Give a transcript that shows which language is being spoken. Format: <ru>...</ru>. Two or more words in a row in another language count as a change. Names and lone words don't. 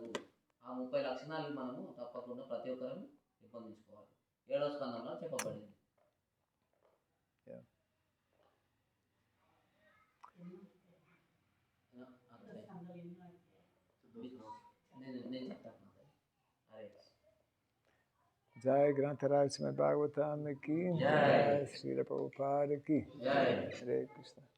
<te>ఆ 30 లక్షణాలు మనము తప్పకుండా ప్రతి ఒక్కరం పెంపొందించుకోవాలి. 7వ స్కందంలో చెప్పబడింది. నేను చెప్తాను.</te> <hi>जय ग्रंथराज श्रीमद् भागवतम् की जय, श्रील प्रभुपाद की जय, हरे कृष्ण.</hi>